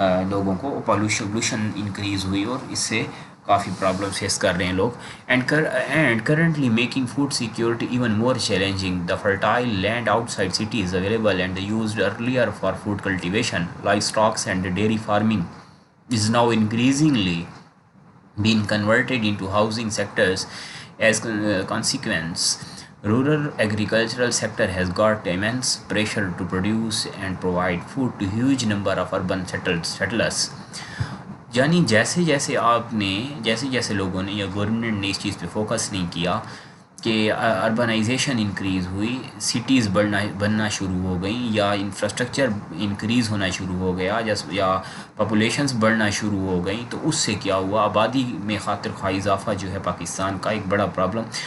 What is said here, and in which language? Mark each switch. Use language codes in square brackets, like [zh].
[ur] لوگوں کو pollution increase ہوئی، اور اس سے کافی پرابلم فیس کر رہے ہیں لوگ، [en] And currently making food security even more challenging. The fertile land outside cities available and used earlier for food cultivation, livestocks and dairy farming is now increasingly being converted into housing sectors. As a consequence, rural agricultural sector has got immense pressure to produce and provide food to huge number of urban settlers. [ur] یعنی جیسے جیسے لوگوں نے یا government نے اس چیز پہ focus نہیں کیا کہ اربنائزیشن انکریز ہوئی، سٹیز بننا شروع ہو گئیں، یا انفراسٹرکچر انکریز ہونا شروع ہو گیا، یا پاپولیشنز بڑھنا شروع ہو گئیں، تو اس سے کیا ہوا، آبادی میں خاطر خواہ اضافہ جو ہے پاکستان کا ایک بڑا پرابلم،